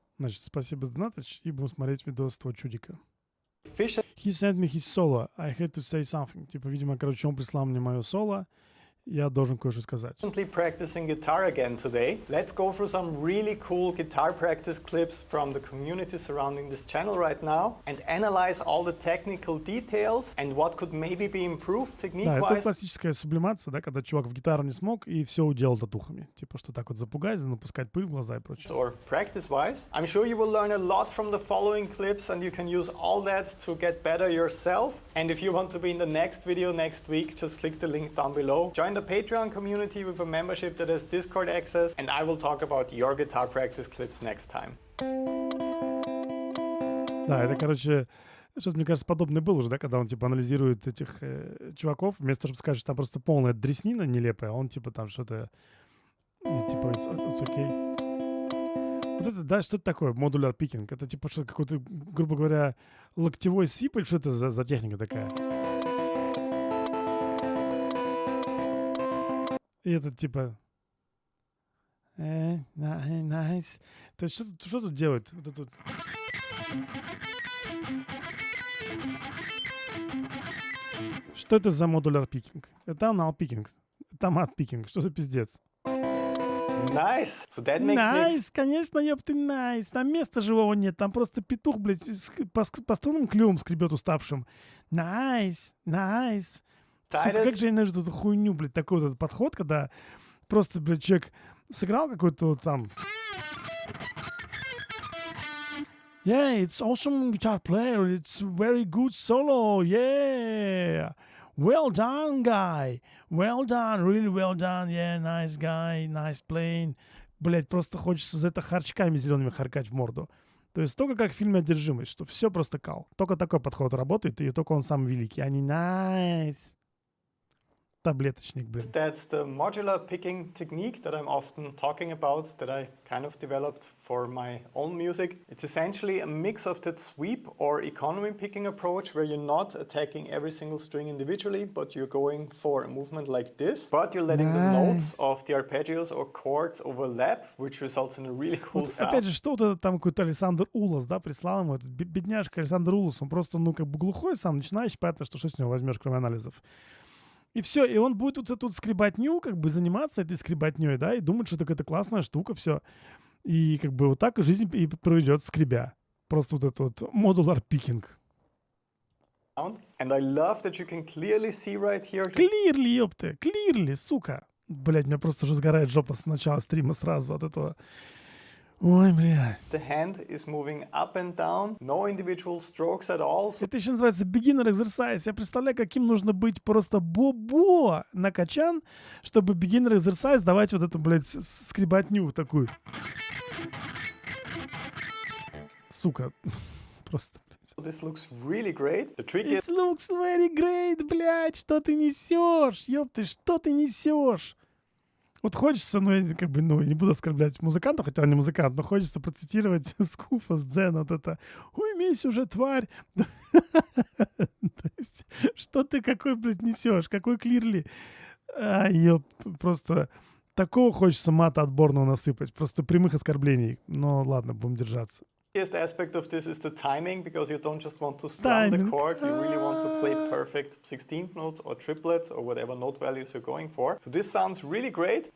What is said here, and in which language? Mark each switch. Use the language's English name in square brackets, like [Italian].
[Russian] Значит, спасибо за донатыч, и будем смотреть видос этого чудика. [English] He sent me his solo. I had to say something. [Russian] Типа, видимо, короче, он прислал мне мое соло. Я должен кое-что сказать. [English] Practicing guitar again today. Let's go through some really cool guitar practice clips from the community surrounding this channel right now and analyze all the technical details and what could maybe be improved technique-wise. [Russian] Да, это классическая сублимация, да, когда чувак в гитару не смог и все уделал татухами. Типа, что так вот запугать, напускать пыль в глаза и прочее. [English] Or practice-wise. I'm sure you will learn a lot from the following clips and you can use all that to get better yourself. And if you want to be in the next video next week, just click the link down below. Join the Patreon community with a membership that has Discord access, and I will talk about your guitar practice clips next time. [Russian] Да, это, короче, что-то, мне кажется, подобное было уже, да, когда он, типа, анализирует этих чуваков, вместо того, чтобы сказать, что там просто полная дреснина нелепая, он, типа, там что-то, типа, [English] it's okay. [Russian] Вот это, да, что это такое, модуляр пикинг? Это, типа, что какой-то, грубо говоря, локтевой сип, или что это за техника такая? И это типа... Найс. Что тут делать? Вот это... Что это за модуляр пикинг? Это анал пикинг. Это мат пикинг. Что за пиздец? [English] Nice. So that makes [Russian] Найс, конечно, ёпты, найс. Там места живого нет. Там просто петух, блядь, по струнным клювом скребет уставшим. Найс, найс. Сука, как же я ненавижу эту хуйню, блядь, такой вот этот подход, когда просто, блядь, человек сыграл какой-то вот там... [English] Yeah, it's awesome guitar player, it's very good solo, yeah! Well done, guy! Well done, really well done, yeah, nice guy, nice playing. [Russian] Блядь, просто хочется за это харчками зелеными харкать в морду. То есть только как в фильме «Одержимость», что все просто кал. Только такой подход работает, и только он сам великий. Они nice. Таблеточник, блин. [English] That's the modular picking technique that I'm often talking about, that I kind of developed for my own music. It's essentially a mix of that sweep or economy picking approach, where you're not attacking every single string individually, but you're going for a movement like this, but you're letting the notes of the arpeggios or chords overlap, which results in a really cool [Russian] вот, [English] sound. [Russian] Опять же, что вот это там какой-то Александр Улас, да, прислал ему, этот бедняжка Александр Улас, он просто, ну, как бы глухой сам, начинающий, понятно, что с него возьмешь, кроме анализов. И все, и он будет вот эту скребатню, как бы заниматься этой скребатней, да, и думать, что это классная штука, все. И как бы вот так жизнь и проведет скребя. Просто вот этот вот модуляр пикинг. [English] And I love that you can clearly see right here. Clearly, [Russian] ёпты, [English] clearly, [Russian] сука. Блядь, меня просто уже сгорает жопа с начала стрима сразу от этого. Ой, блядь. [English] The hand is moving up and down, no individual strokes at all. [Russian] Это еще называется [English] beginner exercise. [Russian] Я представляю, каким нужно быть просто бобо накачан, чтобы beginner exercise давать вот эту, блядь, скребатню такую. Сука. Просто, блядь. [English] This looks really great. The trick is... It looks very great, [Russian] блядь. Что ты несешь? Ёпты, что ты несешь? Вот хочется, ну, я как бы, ну, не буду оскорблять музыканта, хотя он не музыкант, но хочется процитировать Скуфа с Дзена, вот это «Уймись уже, тварь!» То есть, что ты какой, блядь, несешь? Какой клирли? Ёп, просто такого хочется мата отборного насыпать, просто прямых оскорблений. Но ладно, будем держаться. [English] The aspect of this is the timing, because you don't just want to strum the chord, you really want to play perfect 16th notes or triplets or whatever note values you're going for. So this sounds really great.